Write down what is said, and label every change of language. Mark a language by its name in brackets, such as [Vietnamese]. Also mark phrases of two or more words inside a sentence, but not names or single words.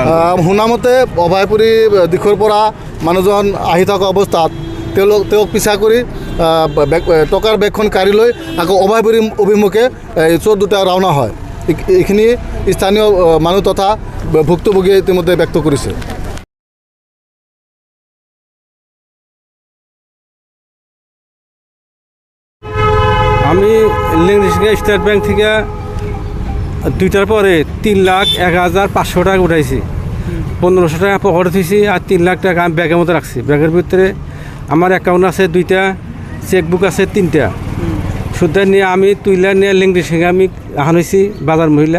[Assamese] শুনামতে অভয়পুৰী দিশৰ পৰা মানুহজন আহি থকা অৱস্থাত তেওঁক পিছা কৰি টকাৰ বেগখন কাঢ়ি লৈ আকৌ অভয়পুৰী অভিমুখে চোৰ দুটা ৰাওনা হয়। এইখিনি স্থানীয় মানুহ তথা ভুক্তভোগীয়ে ইতিমধ্যে ব্যক্ত কৰিছে। [Bangla] আমি লেংটি চিঙা স্টেট ব্যাংক থেকে 2টার পরে 3,01,500 টাকা উঠাইছি, 1500 টাকা পকেটে থুইছি আর 3 লাখ টাকা আমি ব্যাগের মধ্যে রাখছি। ব্যাগের ভিতরে আমার অ্যাকাউন্ট আছে 2টা, চেকবুক আছে 3টা। সুদ্ধা নিয়ে আমি তুইলা নিয়ে লেংটি সিঙ্গা আমি আনাইছি বাজার মহিলা।